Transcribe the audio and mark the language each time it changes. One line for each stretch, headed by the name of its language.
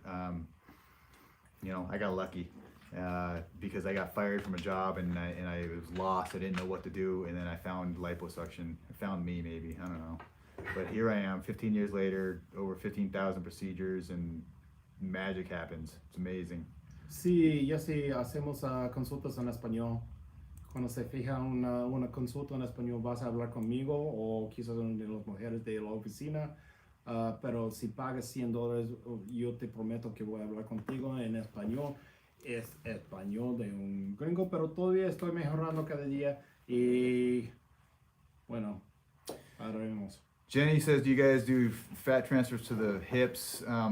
English: I got lucky because I got fired from a job and I was lost. I didn't know what to do, and then I found liposuction. It found me, maybe, I don't know. But here I am, 15 years later, over 15,000 procedures, and magic happens. It's amazing.
Spanish: Sí, ya sí hacemos consultas en español. Cuando se fija una consulta en español, vas a hablar conmigo o quizás una de las mujeres de la oficina. Pero si pagas $100, yo te prometo que voy a hablar contigo en español. Es español de un gringo, pero todavía estoy mejorando cada día. Y bueno, ahora vemos.
English: Jenny says, do you guys do fat transfers to the hips?